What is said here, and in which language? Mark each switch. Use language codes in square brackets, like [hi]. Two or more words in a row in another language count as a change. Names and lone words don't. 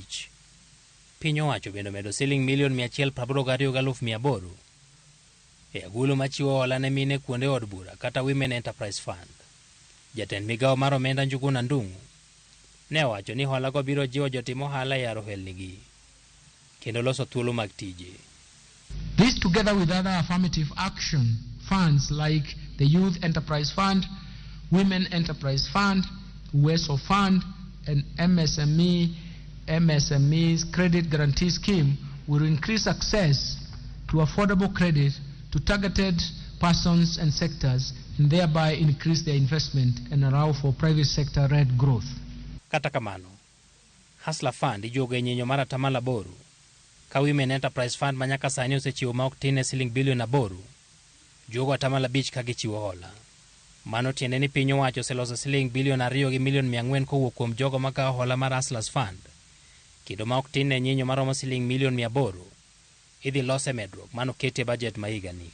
[luo] Piny owacho bende medo siling milion 182,800 e agulu machiwo hola ne mine kuonde od bura kata Women Enterprise Fund. Jatend migawo mar Omenda Njuguna Ndung'u ne owacho ni hola go biro jiwo jotimo ohala e yaro ohelnigi kendo loso thuolo mag tije. [en] This, together with other affirmative action funds like the Youth Enterprise Fund, Women Enterprise Fund, Uwezo Fund, and MSME's Credit Guarantee Scheme, will increase access to affordable credit to targeted persons and sectors, and thereby increase their investment and allow for private sector-led growth. [luo] Kata kamano, Hustler Fund ijogo e nyinyo mar 8 ka Women Enterprise Fund manyaka sani osechiwo ma ok tin ne siling bilion 8, jogo 5 ka gichiwo hola. Mano tiende ni piny owacho oseloso siling bilion 2 gi milion 400 kowuok kuom jogo makawo hola mar Hustlers Fund, kendo ma ok tin ne nyinyo maromo siling milion 800 idhi lose medruok mano kete budget ma higani.